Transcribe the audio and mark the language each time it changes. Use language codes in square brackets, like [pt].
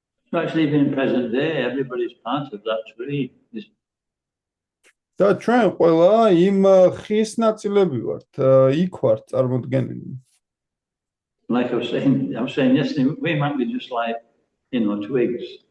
[en] So actually even in present day, everybody's part of that tree. [ka] და ჩვენ ყველა იმ ხის ნაწილები ვართ, იქ ვართ წარმოდგენილი. [en] Like I was saying yesterday, we might be just like, twigs.